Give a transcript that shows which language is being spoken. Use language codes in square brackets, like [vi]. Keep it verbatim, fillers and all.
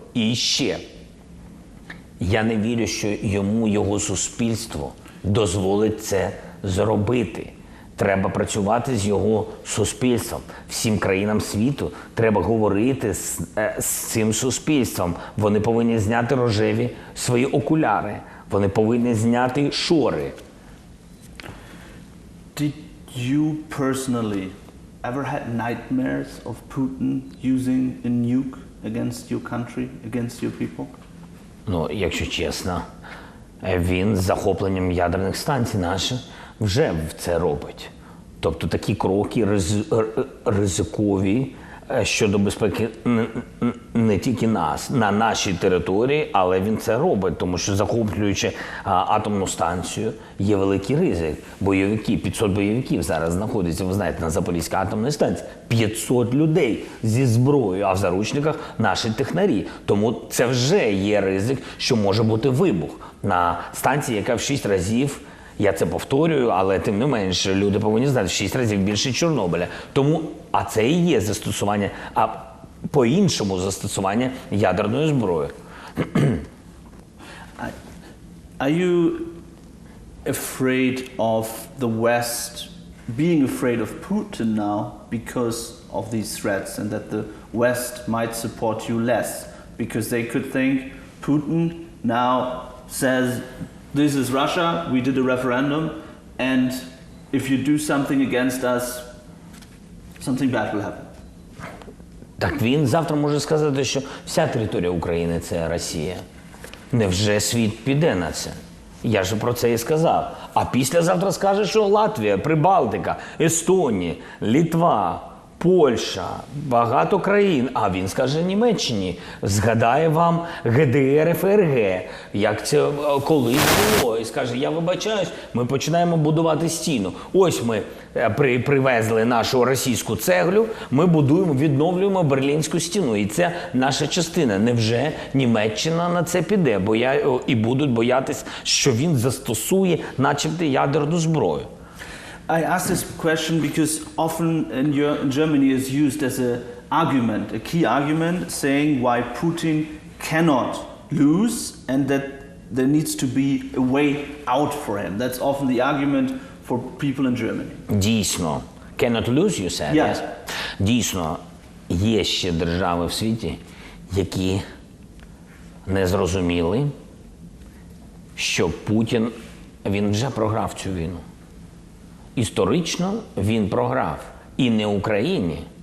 [uk] І ще, я не вірю, що йому, його суспільство дозволить це зробити. Треба працювати з його суспільством. Всім країнам світу треба говорити з, з цим суспільством. Вони повинні зняти рожеві свої окуляри. Вони повинні зняти шори. [en] Did you personally ever had nightmares of Putin using a nuke against your country, against your people? [uk] Ну, якщо чесно, він з захопленням ядерних станцій наших вже це робить. Тобто такі кроки ризикові щодо безпеки не тільки нас, на нашій території, але він це робить, тому що захоплюючи атомну станцію, є великий ризик. Бойовики, п'ятсот бойовиків зараз знаходяться, ви знаєте, на Запорізькій атомній станції. п'ятсот людей зі зброєю, а в заручниках наші технарі. Тому це вже є ризик, що може бути вибух на станції, яка в шість разів, я це повторюю, але тим не менше, люди повинні знати, в шість разів більше Чорнобиля. Тому, а це і є застосування. А по-іншому застосування ядерної зброї. [en] Are you afraid of the West being afraid of Putin now because of these threats, and that the West might support you less because they could think Putin now says this is Russia, we did a referendum, and if you do something against us, something bad will happen? [uk] Так він завтра може сказати, що вся територія України – це Росія. Невже світ піде на це? Я ж про це і сказав. А післязавтра скаже, що Латвія, Прибалтика, Естонія, Литва, Польща, багато країн. А він скаже Німеччині. Згадає вам ГДР, ФРГ, як це колись було. І скаже, я вибачаюсь, ми починаємо будувати стіну. Ось ми при, привезли нашу російську цеглю, ми будуємо, відновлюємо Берлінську стіну. І це наша частина. Невже Німеччина на це піде? Бо я, і будуть боятись, що він застосує начебто ядерну зброю. [en] I ask this question because often in Germany is used as an argument, a key argument, saying why Putin cannot lose and that there needs to be a way out for him. That's often the argument for people in Germany. [uk] Дійсно. [en] Cannot lose, you said? Yes. [uk] Дійсно, є ще держави в світі, які не зрозуміли, що Путін, він вже програв цю війну. Історично він програв. І не Україні.